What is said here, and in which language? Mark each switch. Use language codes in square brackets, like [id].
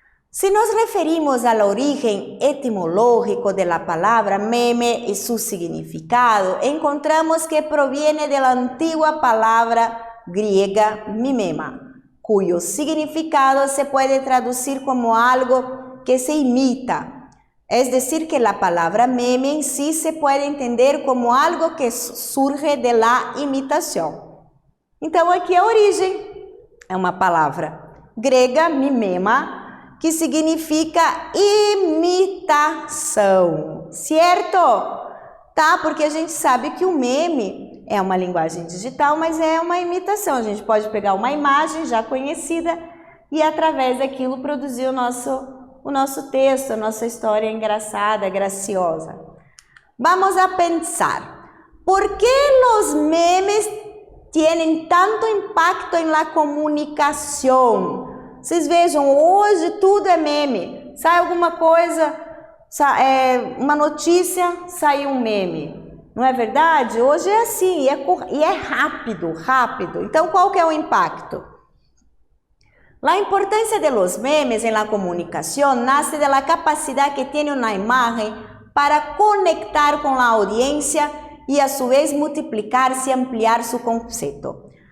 [es] Si nos referimos al origen etimológico de la palabra meme y su significado, encontramos que proviene de la antigua palabra griega mimema, cuyo significado se puede traducir como algo que se imita. Es decir, que la palabra meme en sí se puede entender como algo que surge de la imitação. [pt] Então aqui a origem é uma palavra grega mimema, que significa imitação, certo? Tá? Porque a gente sabe que o meme é uma linguagem digital, mas é uma imitação. A gente pode pegar uma imagem já conhecida e através daquilo produzir o nosso texto, a nossa história engraçada, graciosa. [es] Vamos a pensar, ¿por qué los memes tienen tanto impacto en la comunicación? [pt] Vocês vejam, hoje tudo é meme. Sai alguma coisa, uma notícia, sai um meme. Não é verdade? Hoje é assim, e é rápido. Então, qual que é o impacto? [es] La importancia de los memes en la comunicación nace de la capacidad que tiene una imagen para conectar con la audiencia y a su vez multiplicarse y ampliar su concepto.